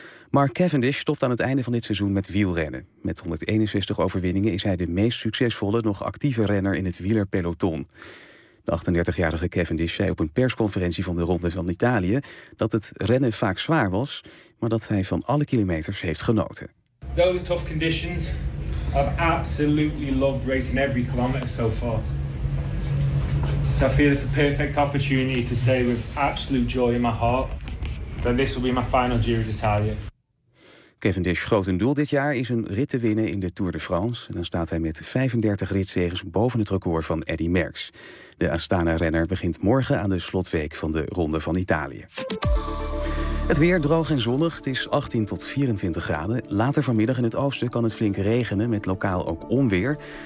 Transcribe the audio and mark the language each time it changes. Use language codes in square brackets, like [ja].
[nl] Mark Cavendish stopt aan het einde van dit seizoen met wielrennen. Met 161 overwinningen is hij de meest succesvolle nog actieve renner in het wielerpeloton. De 38-jarige Cavendish zei op een persconferentie van de Ronde van Italië dat het rennen vaak zwaar was, maar dat hij van alle kilometers heeft genoten. [en] Though the tough conditions, I've absolutely loved racing every kilometer so far. So I feel it's a perfect opportunity to say with absolute joy in my heart that this will be my final Giro d'Italia. [nl] Cavendish groot een doel dit jaar is een rit te winnen in de Tour de France. En dan staat hij met 35 ritzegens boven het record van Eddy Merckx. De Astana-renner begint morgen aan de slotweek van de Ronde van Italië. Het weer droog en zonnig. Het is 18 tot 24 graden. Later vanmiddag in het oosten kan het flink regenen, met lokaal ook onweer.